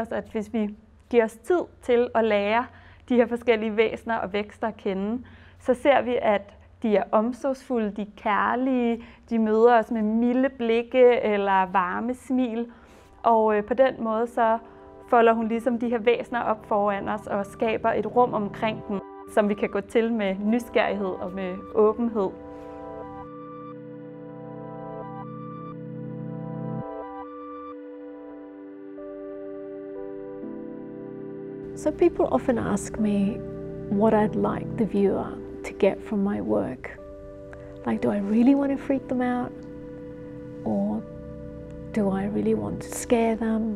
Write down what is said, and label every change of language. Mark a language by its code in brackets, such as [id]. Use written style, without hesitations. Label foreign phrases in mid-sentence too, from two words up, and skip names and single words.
[da] os, at hvis vi giver os tid til at lære de her forskellige væsener og vækster at kende, så ser vi, at de er omsorgsfulde, de er kærlige, de møder os med milde blikke eller varme smil, og på den måde så folder hun ligesom de her væsener op foran os og skaber et rum omkring dem, som vi kan gå til med nysgerrighed og med åbenhed. [en] So people often ask me what I'd like the viewer to get from my work. Like, do I really want to freak them out? Or do I really want to scare them?